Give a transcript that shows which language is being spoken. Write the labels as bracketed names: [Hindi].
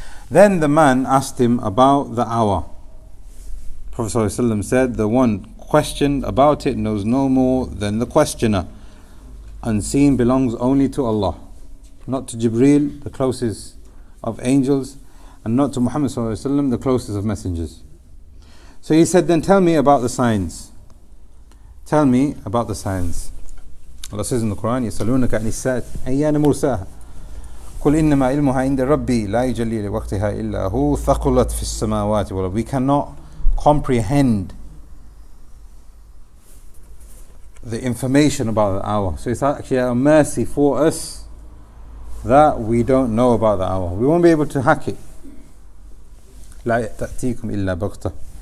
[English] Then the man asked him about the hour. Prophet ﷺ said, the one questioned about it knows no more than the questioner. Unseen belongs only to Allah, not to Jibril, the closest of angels, and not to Muhammad ﷺ, the closest of messengers. So he said, then tell me about the signs. Tell me about the signs. Allah says in the Quran, [Arabic] يَسَأَلُونَكَ عَنِ السَّاعَةِ أَيَّانَ مُرْسَاهَا قُلْ إِنَّمَا عِلْمُهَا عِنْدَ رَبِّي لَا يُجَلِّي لِوَقْتِهَا إِلَّا هُوَ ثَقُلَتْ فِي السَّمَاوَاتِ وَالْأَرْضِ. [English] We cannot comprehend the information about the hour. So it's actually a mercy for us that we don't know about the hour. We won't be able to hack it. [Arabic] لَا تَأْتِيكُمْ إِلَّا بَغْتَةً.